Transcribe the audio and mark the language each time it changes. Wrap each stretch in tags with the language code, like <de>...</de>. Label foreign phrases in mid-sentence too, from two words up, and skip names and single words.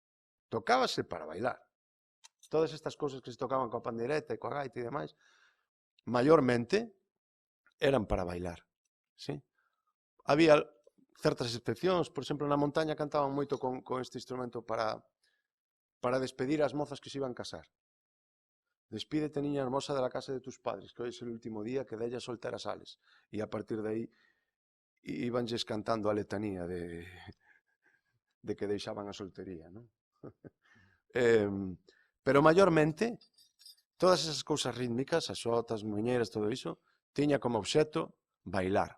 <gl>Tocábase para bailar. todas estas cousas que se tocaban coa pandeireta e coa gaita e demais, maiormente eran para bailar, sí? Había certas excepcións, por exemplo, na montaña cantaban moito con este instrumento para despedir as mozas que se iban casar.</gl> <es>Despídete, niña hermosa, de la casa de tus padres, que hoy es el último día que de ella soltera sales.</es> <gl>E a partir de aí ibanlles cantando a letanía de que deixaban a soltería, non? Pero maiormente, todas esas cousas rítmicas, as xotas, muñeiras, todo iso, tiña como obxecto bailar.</gl>